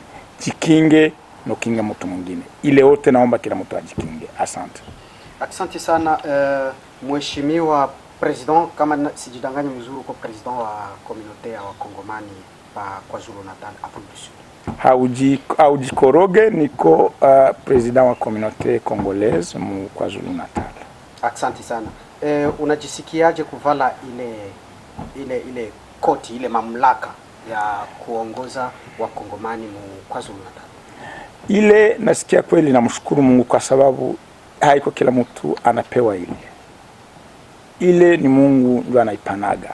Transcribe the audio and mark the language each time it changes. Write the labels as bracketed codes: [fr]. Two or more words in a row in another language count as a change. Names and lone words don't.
[sw] Jikinge na kinga mtu mwingine. Ile yote naomba kila mtu ajikinge. Asante. Asante sana Mheshimiwa President, kama sijidanganya mzuri kwa president wa communauté ya Wakongomani pa KwaZulu Natal Afrique du Sud. Haujikoroge, niko president wa [fr] communauté congolaise [sw] mu KwaZulu Natal. Asante sana. Unajisikiaje kuvala ile koti, ile mamlaka ya kuongoza Wakongomani mu KwaZulu Natal? Ile nasikia kweli, namshukuru Mungu kwa sababu haiko kila mtu anapewa ile ni Mungu ndiye anaipanaga.